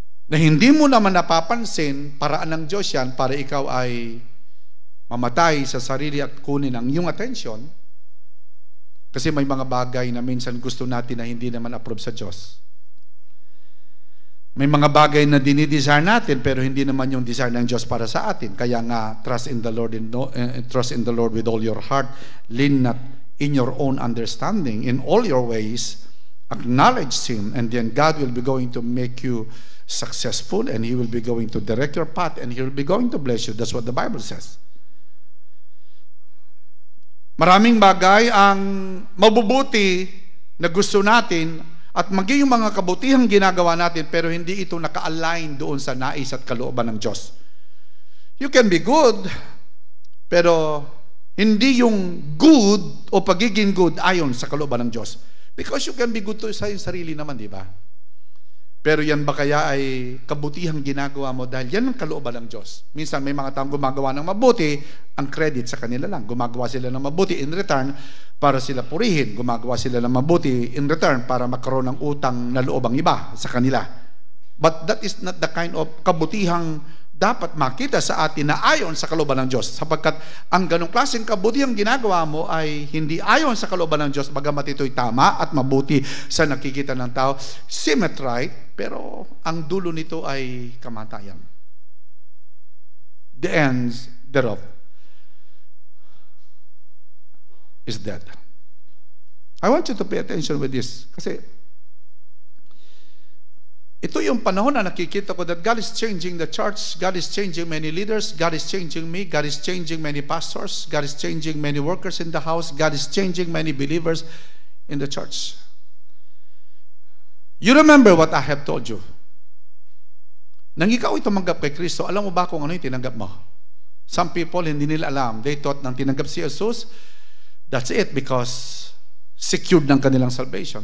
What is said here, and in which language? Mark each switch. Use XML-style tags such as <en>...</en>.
<tl>Na hindi mo naman napapansin, paraan ng Diyos yan para ikaw ay mamatay sa sarili at kunin ang iyong atensyon. Kasi may mga bagay na minsan gusto natin na hindi naman approve sa Diyos. May mga bagay na dinidesire natin pero hindi naman yung desire ng Diyos para sa atin. Kaya nga,</tl> <en>trust in the Lord with all your heart. Lean not in your own understanding. In all your ways, acknowledge Him, and then God will be going to make you successful, and He will be going to direct your path, and He will be going to bless you. That's what the Bible says.</en> <tl>Maraming bagay ang mabubuti na gusto natin at maging yung mga kabutihang ginagawa natin, pero hindi ito naka-align doon sa nais at kalooban ng Diyos.</tl> <en>You can be good,</en> <tl>pero hindi yung good o pagiging good ayon sa kalooban ng Diyos.</tl> <en>Because you can be good to</en> <tl>sa iyong sarili naman, di ba? Pero yan ba kaya ay kabutihang ginagawa mo dahil yan ang kalooban ng Diyos? Minsan may mga taong gumagawa ng mabuti, ang credit sa kanila lang. Gumagawa sila ng mabuti</tl> <en>in return</en> <tl>para sila purihin. Gumagawa sila ng mabuti</tl> <en>in return</en> <tl>para magkaroon ng utang na loob ang iba sa kanila.</tl> <en>But that is not the kind of</en> <tl>kabutihang dapat makita sa atin na ayon sa kalooban ng Diyos. Sapagkat ang ganong klaseng kabutihang ginagawa mo ay hindi ayon sa kalooban ng Diyos, bagamat ito'y tama at mabuti sa nakikita ng tao.</tl> <en>Seem it right,</en> <tl>pero ang dulo nito ay kamatayan.</tl> <en>The ends thereof is death. I want you to pay attention with this.</en> <tl>Kasi ito yung panahon na nakikita ko</tl> <en>that God is changing the church, God is changing many leaders, God is changing me, God is changing many pastors, God is changing many workers in the house, God is changing many believers in the church. You remember what I have told you.</en> <tl>Nang ikaw ay tumanggap kay Kristo, alam mo ba kung ano yung tinanggap mo?</tl> <en>Some people</en> <tl>hindi nila alam.</tl> <en>They thought</en> <tl>nang tinanggap si Jesus,</tl> <en>that's it, because secured ng kanilang salvation.</en>